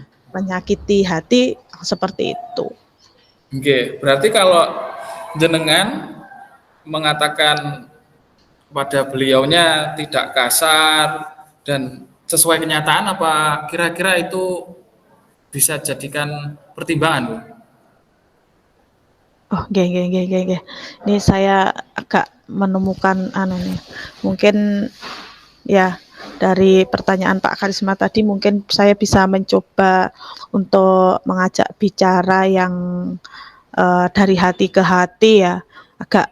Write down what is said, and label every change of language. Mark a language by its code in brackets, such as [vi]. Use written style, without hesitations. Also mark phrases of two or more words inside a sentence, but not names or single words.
[id] menyakiti hati seperti itu. Nggih. Berarti kalau jenengan mengatakan pada beliaunya tidak kasar dan sesuai kenyataan, apa kira-kira itu bisa jadikan pertimbangan, Bu? [jv] Oh, nggih nggih nggih nggih nggih. [id] Ini saya agak menemukan anu nih, mungkin ya dari pertanyaan Pak Karisma tadi mungkin saya bisa mencoba untuk mengajak bicara yang, dari hati ke hati ya, agak